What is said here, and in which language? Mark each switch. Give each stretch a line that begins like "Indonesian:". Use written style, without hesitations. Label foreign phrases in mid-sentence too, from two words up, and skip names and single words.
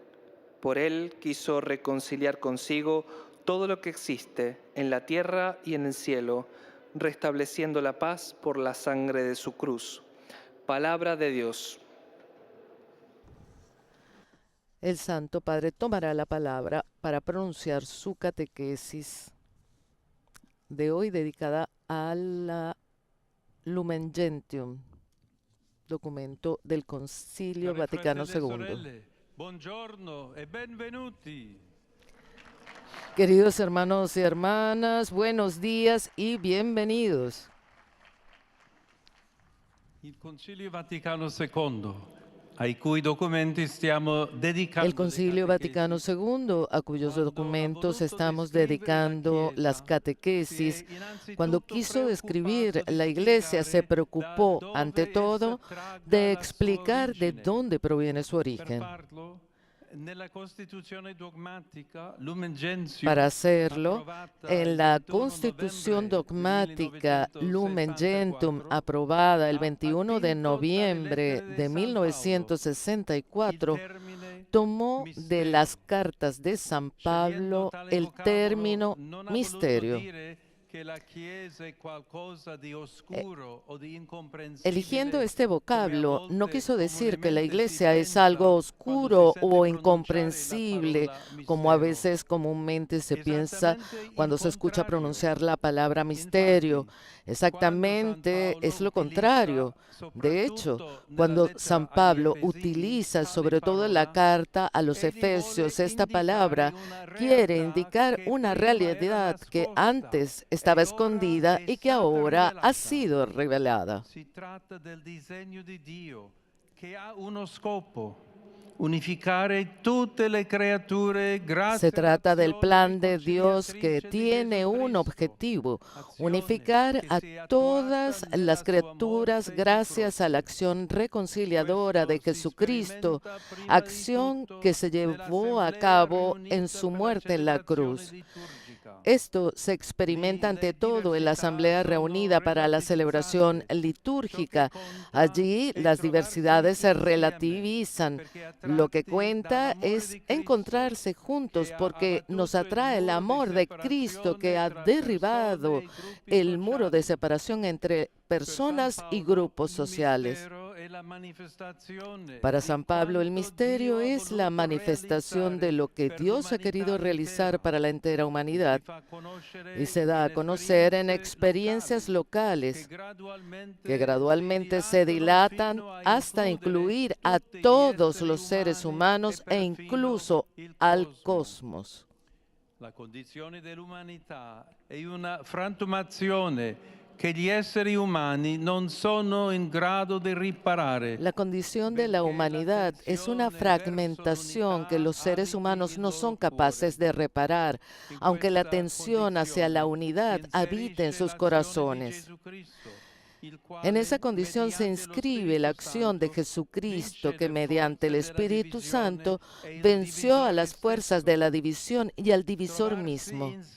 Spanish: Por Él quiso reconciliar consigo todo lo que existe en la tierra y en el cielo, restableciendo la paz por la sangre de su cruz. Palabra de Dios. El Santo Padre tomará la palabra para pronunciar su catequesis de hoy dedicada a la Lumen Gentium, documento del Concilio
Italian: Cari
Spanish: Vaticano
Italian: fratelli e
Spanish: II.
Italian: sorelle, buongiorno e benvenuti.
Spanish: Queridos hermanos y hermanas, buenos días y bienvenidos.
Italian: Il Concilio Vaticano II, ai cui documenti stiamo dedicando
Spanish: El Concilio
Italian: le
Spanish: Vaticano
Italian: catechesi,
Spanish: II, a cuyos Cuando documentos
Italian: ha voluto
Spanish: estamos
Italian: descrivere
Spanish: dedicando
Italian: la
Spanish: las
Italian: Chiesa,
Spanish: catequesis,
Italian: si è innanzitutto
Spanish: cuando quiso describir
Italian: preoccupato di
Spanish: la Iglesia, se
Italian: spiegare
Spanish: preocupó,
Italian: da
Spanish: ante
Italian: dove
Spanish: todo,
Italian: essa tragga
Spanish: de
Italian: la sua
Spanish: explicar de
Italian: origine.
Spanish: dónde proviene su
Italian: Per
Spanish: origen.
Italian: farlo, nella Costituzione dogmatica Lumen Gentium,
Spanish: Para hacerlo,
Italian: approvata
Spanish: en
Italian: il
Spanish: la
Italian: 21
Spanish: Constitución
Italian: novembre
Spanish: dogmática Lumen Gentium,
Italian: 1964,
Spanish: aprobada el
Italian: ha
Spanish: 21 de
Italian: attinto dalle
Spanish: noviembre
Italian: lettere
Spanish: de
Italian: San Paolo, il
Spanish: 1964,
Italian: termine
Spanish: tomó de misterio. las cartas de San
Italian: Scegliendo
Spanish: Pablo
Italian: tale
Spanish: el
Italian: vocabolo,
Spanish: término
Italian: non ha voluto
Spanish: misterio.
Italian: dire che la Chiesa è qualcosa di oscuro o di incomprensibile.
Spanish: Eligiendo este vocablo, no
Italian: volte
Spanish: quiso decir que la
Italian: comunemente si
Spanish: Iglesia es
Italian: pensa
Spanish: algo
Italian: quando
Spanish: oscuro
Italian: si sente
Spanish: o
Italian: pronunciare
Spanish: incomprensible,
Italian: la parola
Spanish: como a
Italian: mistero.
Spanish: veces comúnmente se piensa
Italian: Esattamente il
Spanish: cuando se escucha
Italian: contrario.
Spanish: pronunciar la palabra misterio.
Italian: Infatti,
Spanish: Exactamente
Italian: quando
Spanish: es
Italian: San
Spanish: lo
Italian: Paolo
Spanish: contrario. De hecho,
Italian: soprattutto nella
Spanish: cuando
Italian: lettera
Spanish: San
Italian: agli
Spanish: Pablo
Italian: Efesini,
Spanish: utiliza
Italian: tale
Spanish: sobre todo en la
Italian: parola,
Spanish: carta a los
Italian: egli vuole
Spanish: Efesios esta
Italian: indicare
Spanish: palabra,
Italian: una
Spanish: quiere
Italian: realtà
Spanish: indicar
Italian: che
Spanish: una
Italian: prima era
Spanish: realidad que
Italian: nascosta
Spanish: antes
Italian: e
Spanish: estaba
Italian: ora
Spanish: escondida
Italian: è
Spanish: y que
Italian: stata
Spanish: ahora ha
Italian: rivelata.
Spanish: sido revelada.
Italian: Si tratta del disegno di Dio che ha uno scopo: unificare tutte le creature grazie
Spanish: Se trata del
Italian: all'azione
Spanish: plan de Dios que
Italian: riconciliatrice di
Spanish: tiene
Italian: Gesù
Spanish: un
Italian: Cristo,
Spanish: objetivo,
Italian: azione
Spanish: unificar
Italian: che
Spanish: a
Italian: si è
Spanish: todas
Italian: attuata
Spanish: las
Italian: nella sua
Spanish: criaturas
Italian: morte di
Spanish: gracias a la
Italian: croce.
Spanish: acción reconciliadora de
Italian: Questo si
Spanish: Jesucristo,
Italian: sperimenta prima di
Spanish: acción que
Italian: tutto
Spanish: se llevó a
Italian: nell'assemblea
Spanish: cabo en
Italian: riunita
Spanish: su
Italian: per la
Spanish: muerte en la
Italian: celebrazione
Spanish: cruz.
Italian: liturgica.
Spanish: Esto se experimenta
Italian: Lì
Spanish: ante
Italian: le
Spanish: todo en la
Italian: diversità
Spanish: asamblea
Italian: sono
Spanish: reunida para la celebración
Italian: relativizzate. Ciò che
Spanish: litúrgica.
Italian: conta
Spanish: Allí
Italian: è
Spanish: las
Italian: trovarsi
Spanish: diversidades se
Italian: insieme,
Spanish: relativizan.
Italian: perché
Spanish: Lo que
Italian: attratti
Spanish: cuenta
Italian: dall'amore
Spanish: es
Italian: di Cristo,
Spanish: encontrarse juntos
Italian: che ha
Spanish: porque nos
Italian: abbattuto il
Spanish: atrae el
Italian: muro di
Spanish: amor de Cristo que
Italian: separazione
Spanish: ha
Italian: tra persone
Spanish: derribado
Italian: e gruppi
Spanish: el muro de
Italian: sociali.
Spanish: separación entre
Italian: Per San
Spanish: personas y
Italian: Paolo
Spanish: grupos
Italian: il
Spanish: sociales.
Italian: mistero è la manifestazione
Spanish: Para
Italian: di
Spanish: San Pablo, el
Italian: quanto Dio
Spanish: misterio
Italian: ha
Spanish: es la
Italian: voluto
Spanish: manifestación de
Italian: realizzare
Spanish: lo que
Italian: per
Spanish: Dios ha
Italian: l'umanità
Spanish: querido realizar
Italian: intera
Spanish: para la entera
Italian: e
Spanish: humanidad
Italian: si fa
Spanish: y
Italian: conoscere
Spanish: se da a
Italian: in
Spanish: conocer en
Italian: esperienze
Spanish: experiencias
Italian: locali
Spanish: locales
Italian: che
Spanish: que
Italian: gradualmente
Spanish: gradualmente se
Italian: si
Spanish: dilatan
Italian: dilatano fino a
Spanish: hasta
Italian: includere
Spanish: incluir a
Italian: tutti gli
Spanish: todos
Italian: esseri
Spanish: los seres
Italian: umani
Spanish: humanos e
Italian: perfino
Spanish: incluso
Italian: il
Spanish: al
Italian: cosmo.
Spanish: cosmos.
Italian: La condizione dell'umanità è una frantumazione che gli esseri umani non sono in grado di riparare.
Spanish: La condición de la humanidad es una fragmentación que los seres humanos no son capaces de reparar, aunque la tensión hacia la unidad habita en sus corazones. En esa condición se inscribe la acción de Jesucristo que mediante el Espíritu Santo venció a las fuerzas de la división y al divisor mismo.